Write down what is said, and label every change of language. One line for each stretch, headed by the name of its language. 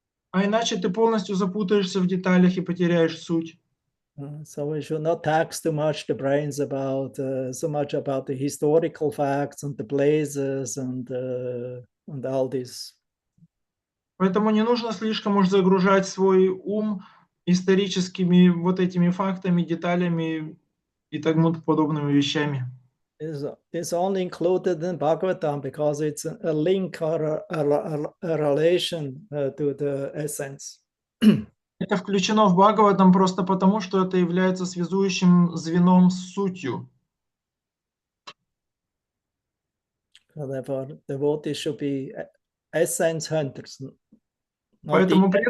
Russian: А иначе ты полностью запутаешься в деталях и потеряешь суть.
English: So we should not tax too much the brains about so much about the historical facts and the places and all this.
Russian: Поэтому не нужно слишком уж загружать свой ум историческими вот этими фактами, деталями и тому подобными вещами.
English: It's only included in Bhagavatam because it's a link or a relation to the essence.
Russian: Это включено в Бхагаватам просто потому, что это является связующим звеном с сутью.
English: So therefore, devotees should be essence hunters,
Russian: Поэтому